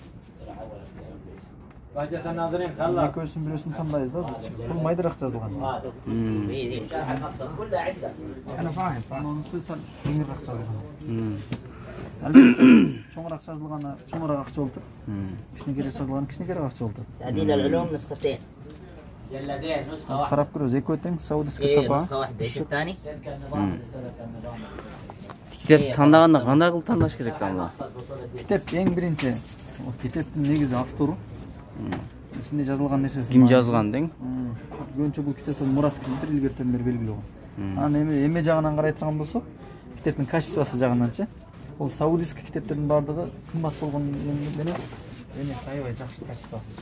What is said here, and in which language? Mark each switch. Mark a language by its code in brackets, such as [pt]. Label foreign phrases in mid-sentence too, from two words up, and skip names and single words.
[ky] Экөөсүн бирөөсүн тандайбыз да. Бул майдыраак жазылган. Кеңирээк жазылган. Чоңураак жазылганы чоңураак акча болуп, кичинекеирээк жазылганы кичинекеирээк акча болуп. [ar] تعديل العلوم نسختين. [ky] Карап көрөбүз, экөө тең Саудовский таба. [ar] نسخة واحدة ايش الثاني؟ [ky] Kitep tandaganda кандай кылып тандаш керек Дамла? Китеп эң биринчи, китептин негизи автору. İçinde жазылган нерсеси. Ким жазган дең? Көбүнчө бул китептин мурасы кимдир илгертен бери белгилүү болгон. Анан эме жагынан карайтын болсок, китептин качествосы жагынанчы, бул саудийский китептердин бардыгы кымбат болгон менен эми аябай жакшы качествосы.